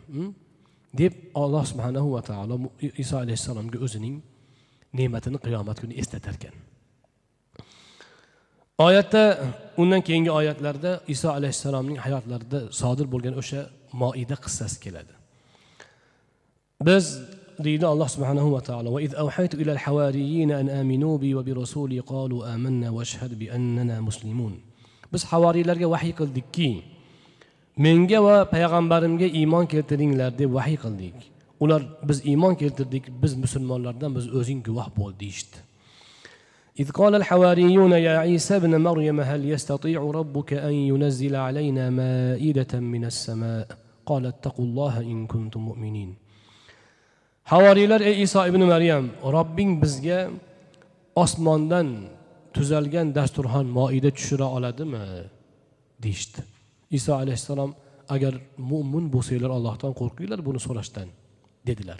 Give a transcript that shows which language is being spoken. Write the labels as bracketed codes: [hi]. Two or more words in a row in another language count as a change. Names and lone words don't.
[uz] Deb Alloh [ar] سبحانه وتعالى [uz] Iso alayhissalomga o'zining ne'matini qiyomat kuni eslatar ekan. Oyatda, undan keyingi oyatlarda Iso alayhissalomning hayotlarida sodir bo'lgan o'sha Moida qissasi keladi. Biz deydi Alloh [ar] سبحانه وتعالى: "وإذ أوحيت إلى الحواريين أن آمنوا بي وبرسولي قالوا آمنا واشهد بأننا مسلمون." [uz] Biz havoriylarga vahiy qildikki, menga va payg'ambarimga iymon keltiringlar deb vahiy qildik. Ular biz iymon keltirdik, biz musulmonlardan, biz o'zing guvoh bo'l deydi. [ar] إذ قال الحواريون يا عيسى ابن مريم هل يستطيع ربك أن ينزل علينا مائدة من السماء قال اتقوا الله إن كنتم مؤمنين. [uz] Havoriylar: ey Iso ibn Maryam, Robbing bizga osmondan tuzalgan dasturxon Moida tushira oladimi deydi. Iso alayhissalom: agar mu'min bo'lsanglar Allohdan qo'rqinglar, buni so'rashdan dedilar.